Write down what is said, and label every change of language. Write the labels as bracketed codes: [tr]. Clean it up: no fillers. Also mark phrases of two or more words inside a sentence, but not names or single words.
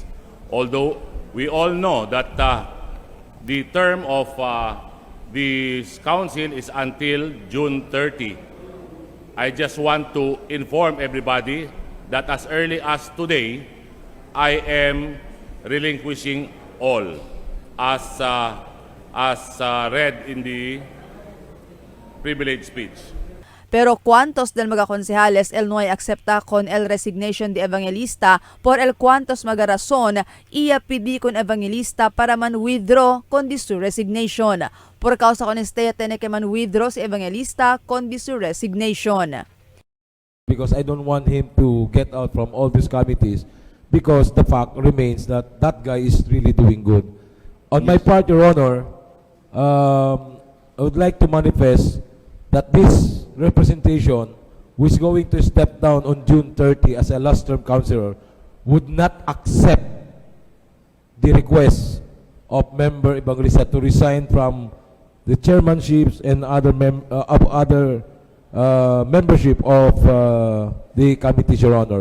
[en] Although we all know that the term of the council is until June 30. I just want to inform everybody that as early as today, I am relinquishing all as read in the privilege speech. [cbk] Pero cuantos del mga konsehales el no ay acepta con el resignation de Evangelista por el cuantos mga razón iya pidi con Evangelista para man withdraw con di su resignation. Por causa con este tiene que man withdraw si Evangelista con di su resignation. [en] Because I don't want him to get out from all these committees because the fact remains that that guy is really doing good. On my part, Your Honor, I would like to manifest that this representation who is going to step down on June 30 as a last term councillor would not accept the request of Member Evangelista to resign from the chairmanships and other membership of the committees, Your Honor.